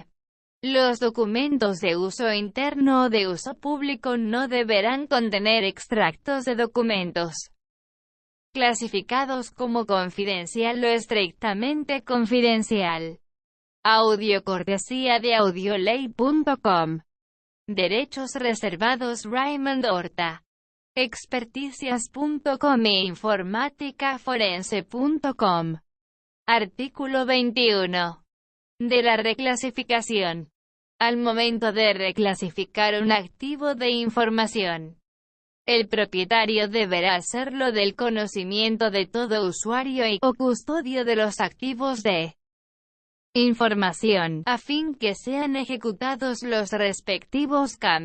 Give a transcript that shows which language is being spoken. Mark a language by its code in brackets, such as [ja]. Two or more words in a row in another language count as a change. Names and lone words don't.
[es] Los documentos de uso interno o de uso público no deberán contener extractos de documentos clasificados como confidencial o estrictamente confidencial. Audio cortesía de audioley.com. Derechos reservados Raymond Horta. Experticias.com e informáticaforense.com. Artículo 21. De la reclasificación. Al momento de reclasificar un activo de información, el propietario deberá hacerlo del conocimiento de todo usuario o custodio de los activos de información, a fin que sean ejecutados los respectivos cambios.